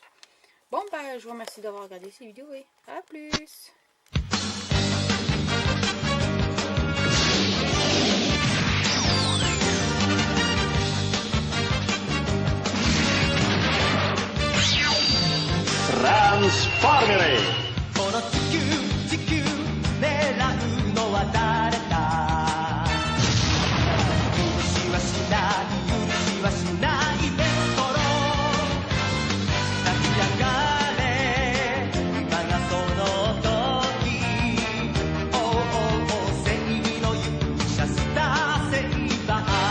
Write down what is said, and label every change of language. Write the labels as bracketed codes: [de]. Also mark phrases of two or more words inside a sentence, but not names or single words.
[fr] Bon je vous remercie d'avoir regardé ces vidéos et à plus. Transformere! [ja] この地球狙うのは誰だ許しはしないベストロー立ち上がれ今がその時正義の勇者スターセイバー